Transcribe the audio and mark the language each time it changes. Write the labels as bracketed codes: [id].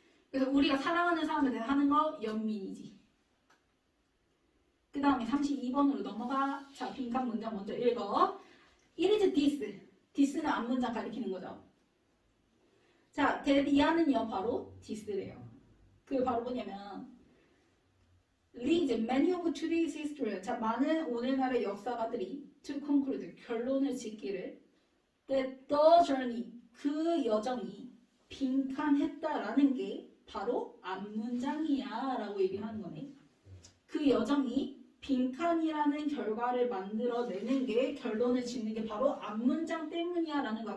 [ko] 그래서 우리가 사랑하는 사람한테 하는 거 연민이지. 그 다음에 32번으로 넘어가. 자, 빈칸 문장 먼저 읽어. [en] It is this. [ko] this는 앞문장 가리키는 거죠. 자, 대리아는요 바로 this래요. 그게 바로 뭐냐면 [en] leads many of today's history. [ko] 자, 많은 오늘날의 역사가들이 [en] to conclude [ko] 결론을 짓기를 [en] that the journey [ko] 그 여정이 빈칸했다라는 게 바로 앞문장이야 라고 얘기하는 거네. 그 여정이 빈칸이라는 결과를 만들어내는 게 결론을 짓는 게 바로 앞문장 때문이야 라는 거야.